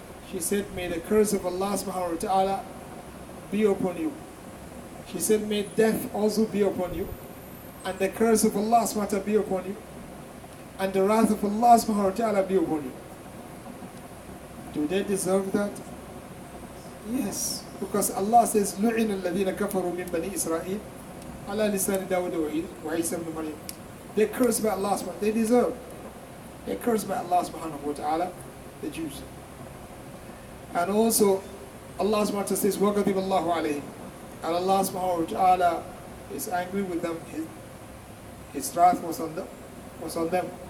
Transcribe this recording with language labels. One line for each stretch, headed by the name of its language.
English: She said, may the curse of Allah subhanahu wa ta'ala be upon you. She said, may death also be upon you, and the curse of Allah subhanahu wa ta'ala be upon you, and the wrath of Allah subhanahu wa ta'ala be upon you. Do they deserve that? Yes, because Allah says,
Arabic: لُعِنَ الَّذِينَ كَفَرُوا مِن بَنِي إِسْرَائِيلَ عَلَى لِسَانِ دَاوُدَ وَعِيسَى بْنِ مَرْيَمَ.
English: They cursed by Allah subhanahu wa ta'ala. They deserve. They cursed by Allah subhanahu wa ta'ala, the Jews. And also, Allah subhanahu wa ta'ala says,
Arabic: وَغَضِبَ اللَّهُ عَلَيْهِمْ.
English: And Allah subhanahu wa ta'ala is angry with them. His wrath was on them.